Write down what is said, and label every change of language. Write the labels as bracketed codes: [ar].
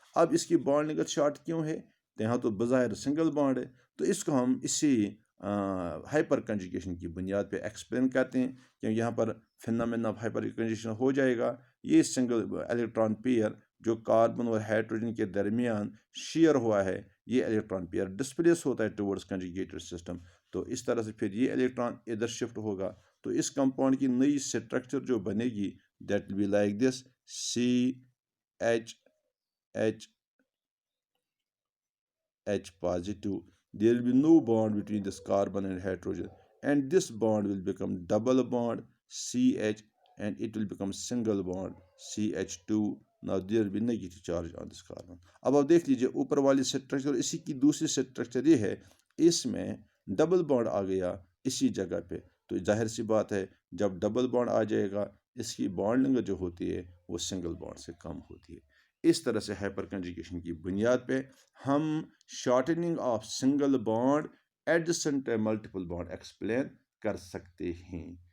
[hi] अब इसकी bond length short क्यों है? तो यहाँ तो बज़ाहिर सिंगल बॉन्ड है, तो इसको हम इसी हाइपर कंजुगेशन की बुनियाद पे एक्सप्लेन करते हैं, क्योंकि यहाँ पर फिनोमेना ऑफ हाइपर कंजुगेशन हो जाएगा। ये सिंगल इलेक्ट्रॉन पेयर जो कार्बन और हाइड्रोजन के दरमियान शेयर हुआ है, ये इलेक्ट्रॉन पेयर डिस्प्लेस होता है [en] towards conjugated system, [hi] तो इस तरह से फिर ये इलेक्ट्रॉन इधर शिफ्ट होगा। तो इस कंपाउंड की नई स्ट्रक्चर जो बनेगी [en] That will be like this, CH positive, there will be no bond between this carbon and hydrogen, and this bond will become double bond CH, and it will become single bond CH2. Now there will be negative charge on this carbon. [hi] अब आप देख लीजिए ऊपर वाली structure, इसी की दूसरी structure ये है, इसमें डबल बॉन्ड आ गया इसी जगह पे, तो जाहिर सी बात है जब डबल बॉन्ड आ जाएगा इसकी बॉन्ड लेंथ जो होती है वो सिंगल बॉन्ड से कम होती है। इस तरह से हाइपर कंजुगेशन की बुनियाद पे हम [en] shortening of single bond adjacent multiple bond [hi] explain कर सकते हैं।